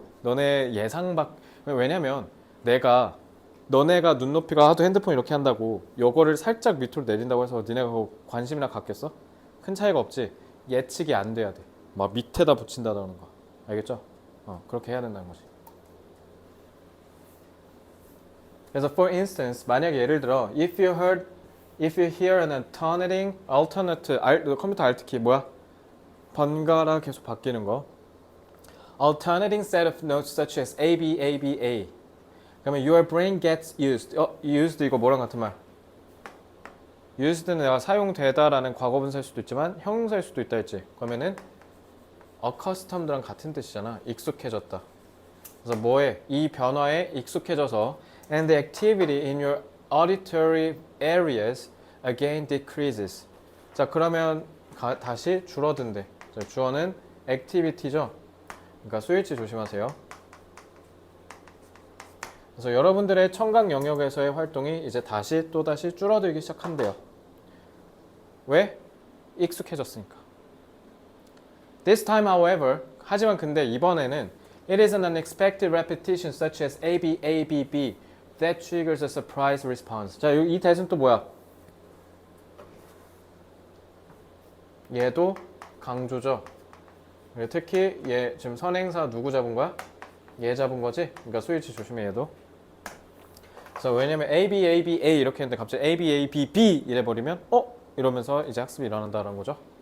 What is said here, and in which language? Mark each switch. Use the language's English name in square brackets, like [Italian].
[Korean] 너네 예상 밖 왜냐면 내가 너네가 눈높이가 하도 핸드폰 이렇게 한다고 요거를 살짝 밑으로 내린다고 해서 니네가 관심이나 갖겠어? 큰 차이가 없지. 예측이 안 돼야 돼. 막 밑에다 붙인다는 거. 알겠죠? 그렇게 해야 된다는 거지. 그래서 [English] for instance [Korean] 만약에 예를 들어 [English] if you hear an alternate [Korean] 컴퓨터 Alt키 뭐야? 번갈아 계속 바뀌는 거 [English] alternating set of notes such as A, B, A, B, A [Korean] 그러면 [English] your brain gets used used [Korean] 이거 뭐랑 같은 말? used는 내가 사용되다라는 과거분사일 수도 있지만 형용사일 수도 있다 했지 그러면은 accustomed랑 같은 뜻이잖아 익숙해졌다 그래서 뭐에? 이 변화에 익숙해져서 [English] and the activity in your auditory areas again decreases. [Korean] 자 그러면 다시 줄어든대. 자, 주어는 activity죠. 그러니까 스위치 조심하세요. 그래서 여러분들의 청각 영역에서의 활동이 이제 또다시 줄어들기 시작한대요. 왜? 익숙해졌으니까. [English] This time, however, [Korean] 하지만 근데 이번에는 [English] it is an unexpected repetition such as A, B, A, B, B that triggers a surprise response. [Korean] 자, 이 that은 또 뭐야? 얘도 강조죠. 특히 얘 지금 선행사 누구 잡은 거야? 얘 잡은 거지? 그러니까 스위치 조심해 얘도. 그래서 왜냐면 A, B, A, B, A 이렇게 했는데 갑자기 A, B, A, B, B 이래버리면 이러면서 이제 학습이 일어난다는 거죠.